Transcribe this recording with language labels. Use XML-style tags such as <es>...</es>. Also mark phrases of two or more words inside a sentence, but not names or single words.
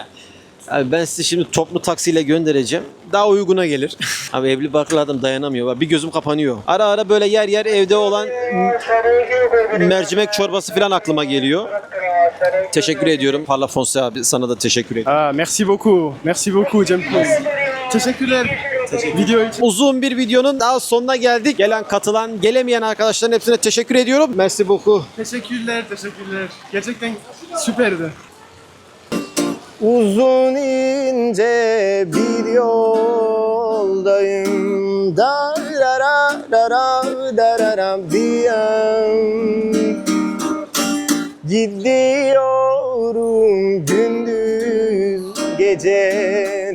<tr>Abi ben sizi şimdi toplu taksiyle göndereceğim. Daha uyguna gelir. Abi evli barklı adam dayanamıyor. Bir gözüm kapanıyor. Ara ara böyle yer yer evde olan mercimek çorbası falan aklıma geliyor. Teşekkür ediyorum. Parla Fonse abi sana da teşekkür ediyorum.</tr> <fr>Ah, merci beaucoup. Merci beaucoup Cem Kız. Teşekkürler.</fr> <tr>Video için. Uzun bir videonun daha sonuna geldik. Gelen, katılan, gelemeyen arkadaşların hepsine teşekkür ediyorum.</tr> <fr>Merci beaucoup.</fr> <tr>Teşekkürler. Gerçekten süperdi. Uzun ince bir yoldayım. Darara dara dararam diyem. Gidiyorum gündüz gece.</tr>